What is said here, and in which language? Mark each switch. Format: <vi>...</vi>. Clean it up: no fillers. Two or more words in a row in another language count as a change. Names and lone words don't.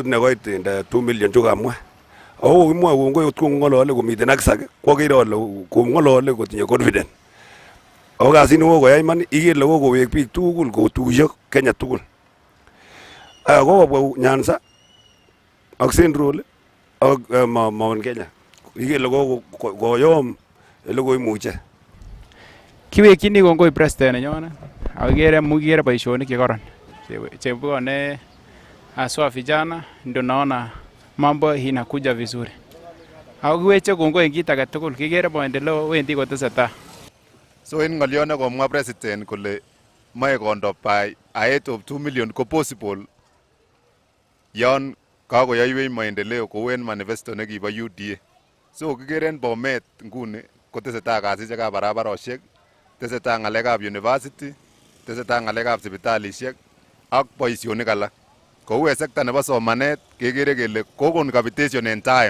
<kln>nekoit 2 million chukamwa ako kimwoe kongoi ko ng'olole komiten ak sak kwakere ale kong'olole kotinye confident ako kasit nekokoyai iman ikere kokowek biik tugul kotuiyo Kenya tugul kokobwa Nyanza ak Central ak Mount Kenya ikere koyom ele koimuche. Kiwekyini kongoi president nenyone akikere mukikere boisionik chekoron chebwone</kln> <sw>haswa vijana ndio naona mambo inakuja vizuri.</sw> <kln>Ako kiweche kongoi en kit age tugul kikere maendeleo wendi kotesetai. So in ng'olyon nekomwa president kole moe kondo</kln> <en>by aet of 2 million</en> <kln>ko possible yon kakoyoiwech maendeleo kou en manifesto nekibo UDA. So kikere en Bomet nguni kotesetai kasisiekab barabarosiek, tesetai ng'alekab university, tesetai ng'alekab sipitalisiek ak boisionik alak. Kou en sekta nebo somanet kekere kele kokon capitation en time.</kln>